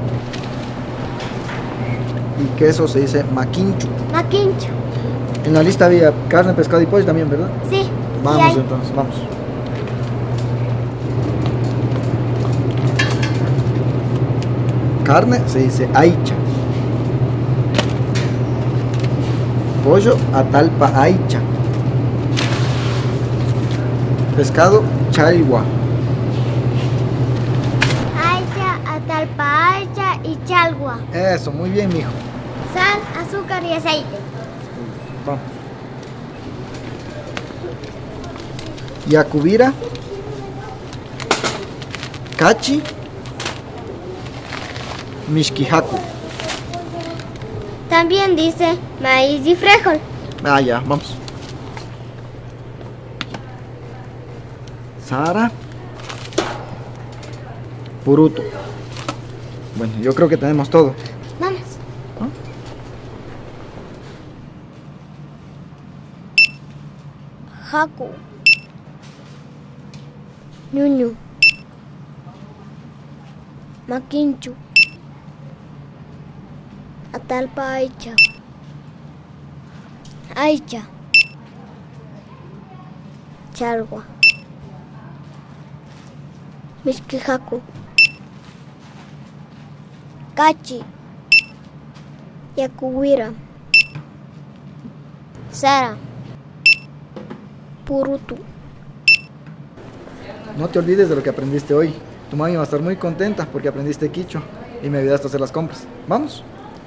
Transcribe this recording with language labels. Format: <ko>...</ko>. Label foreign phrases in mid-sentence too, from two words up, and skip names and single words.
<es>y queso se dice maquinchu.</es> <qu>Maquincho.</qu> <es>En la lista había carne, pescado y pollo también, ¿verdad? Sí. Vamos Y hay entonces, vamos. Carne se dice aicha.</es> <qu>Pollo atalpa aicha.</qu> <es>Pescado chalgua.</es> <qu>aicha, atalpa aicha y chalgua.</qu> <es>Eso, muy bien, mijo. Sal, azúcar y aceite. Vamos. Yacubira.</es> <qu>Cachi. Mishkihaku.</qu> <es>También dice maíz y frijol. Ah, ya, vamos. Sara.</es> <qu>Puruto.</qu> <es>Bueno, yo creo que tenemos todo. Vamos. ¿No?</es> <qu>Jacu. Ñuñu. Maquinchu. Atalpa aicha. Aicha. Chalgua. Mishkihaku. Cachi. Yacuhuira. Sara. Purutu.</qu> <es>No te olvides de lo que aprendiste hoy. Tu mami va a estar muy contenta porque aprendiste quichua y me ayudaste a hacer las compras. ¿Vamos?</es>